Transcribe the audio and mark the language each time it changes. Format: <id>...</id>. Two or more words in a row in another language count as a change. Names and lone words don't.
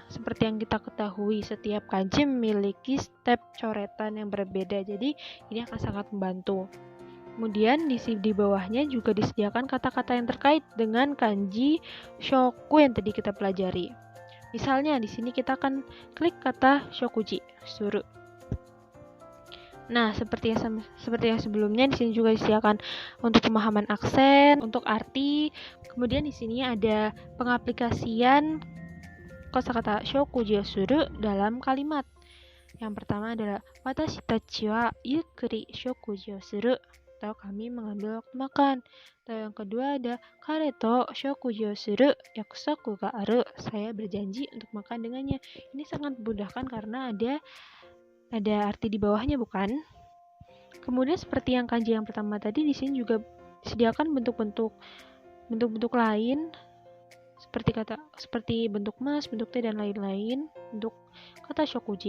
<id>Seperti yang kita ketahui, setiap kanji memiliki step coretan yang berbeda. Jadi, ini akan sangat membantu. Kemudian di bawahnya juga disediakan kata-kata yang terkait dengan kanji shoku yang tadi kita pelajari. Misalnya di sini kita akan klik kata</id> <ja>食事、する.</ja> <id>Nah, seperti yang sebelumnya, di sini juga disediakan untuk pemahaman aksen, untuk arti. Kemudian di sini ada pengaplikasian kosakata</id> <ja>食事する</ja> <id>dalam kalimat. Yang pertama adalah</id> <ja>私たちはゆっくり食事する,</ja> <id>atau kami mengambil waktu makan. Atau yang kedua ada</id> <ja>彼と食事する約束がある,</ja> <id>saya berjanji untuk makan dengannya. Ini sangat memudahkan karena ada arti di bawahnya, bukan? Kemudian seperti yang kanji yang pertama tadi, di sini juga disediakan bentuk-bentuk lain seperti bentuk mas, bentuk T, dan lain-lain untuk kata shokuji.</id>